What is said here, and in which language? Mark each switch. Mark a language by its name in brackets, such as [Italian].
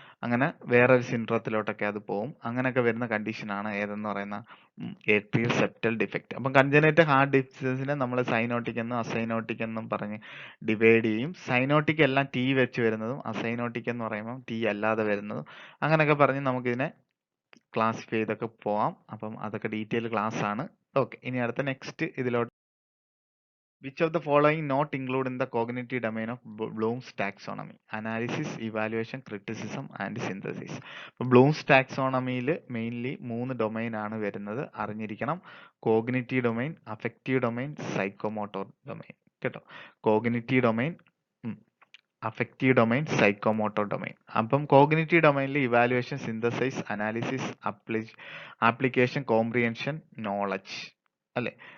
[Malayalam] അങ്ങനെ വേറൊരു സിൻഡ്രത്തിലോട്ടൊക്കെ അത് പോകും. അങ്ങനെയൊക്കെ വരുന്ന കണ്ടീഷനാണ് ഏതെന്ന് പറയുന്ന ഏട്രിയൽ സെപ്റ്റൽ ഡിഫക്റ്റ്. അപ്പം കൺജനൈറ്റൽ ഹാർട്ട് ഡിസീസിനെ നമ്മൾ സൈനോട്ടിക് എന്നും അസൈനോട്ടിക് എന്നും പറഞ്ഞ് ഡിവൈഡ് ചെയ്യും. സൈനോട്ടിക് എല്ലാം T വെച്ച് വരുന്നതും അസൈനോട്ടിക് എന്ന് പറയുമ്പോൾ T അല്ലാതെ വരുന്നതും അങ്ങനെയൊക്കെ പറഞ്ഞ് നമുക്കിതിനെ ക്ലാസിഫൈ ചെയ്തൊക്കെ പോവാം. അപ്പം അതൊക്കെ ഡീറ്റെയിൽ ക്ലാസ് ആണ്. ഓക്കെ, ഇനി അടുത്ത നെക്സ്റ്റ് ഇതിലോട്ട്. [English] Which of the following not include in the cognitive domain of Bloom's taxonomy? Analysis, evaluation, criticism and synthesis. [Malayalam] അപ്പോൾ ബ്ലൂംസ് ടാക്സോണമിയിൽ മെയിൻലി 3 ഡൊമൈൻ ആണ് വരുന്നത്, അറിഞ്ഞിരിക്കണം. Cognitive domain, affective domain, psychomotor domain. കേട്ടോ, cognitive domain, affective domain, psychomotor domain. അപ്പം cognitive ഡൊമൈനിൽ evaluation, synthesise, analysis, application, comprehension, knowledge, അല്ലേ?